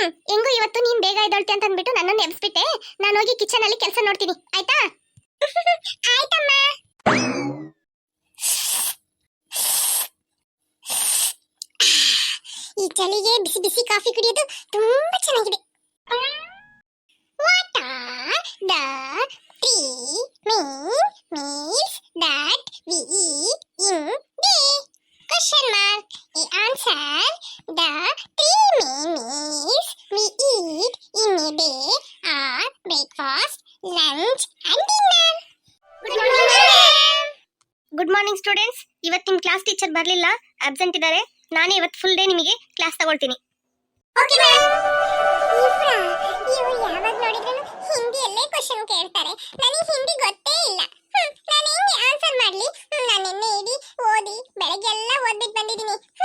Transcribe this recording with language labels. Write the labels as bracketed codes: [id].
[kn] ಹೆಂಗು ಇವತ್ತು ನೀನ್ ಬೇಗ ಎದ್ದೊಳ್ತಿ ಅಂತ ಅಂದ್ಬಿಟ್ಟು ನನ್ನನ್ನು ಎಬ್ಸ್ಬಿಟ್ಟೆ. ನಾನು ಹೋಗಿ ಕಿಚನ್ ಅಲ್ಲಿ ಕೆಲಸ ನೋಡ್ತೀನಿ ಆಯ್ತಾ? ಆಯ್ತಮ್ಮ. ಈ ಚಳಿಗೆ ಬಿಸಿ ಬಿಸಿ ಕಾಫಿ ಕುಡಿಯೋದು ತುಂಬಾ ಚೆನ್ನಾಗಿದೆ. [en] What are the three main meals that we eat in day? Question mark. Answer. The three main meals we eat in a day are breakfast, lunch and dinner. Good morning, ma'am. Good morning students. [kn] ಇವತ್ತು ನಿಮ್ಮ class teacher ಬರಲಿಲ್ಲ, absent ಇದ್ದಾರೆ. ನಾನೇ ಇವತ್ತು full day ನಿಮಗೆ class ತಗೊಳ್ತೀನಿ. Okay ma'am. ಇವ್ರು ಯಾವಾಗ ನೋಡಿದ್ರು ಹಿಂದಿಯಲ್ಲೇ ಕ್ವೆಶ್ಚನ್ ಕೇಳ್ತಾರೆ. ನನಗೆ ಹಿಂದಿ ಗೊತ್ತೇ ಇಲ್ಲ. ನಾನು ಹೆಂಗೆ ಆನ್ಸರ್ ಮಾಡ್ಲಿ? ನಾನು ನಿನ್ನೆ ಇಡೀ ಓದಿ ಬೆಳಗ್ಗೆ ಎಲ್ಲ ಓದ್ಬಿಟ್ಟು ಬಂದಿದ್ದೀನಿ.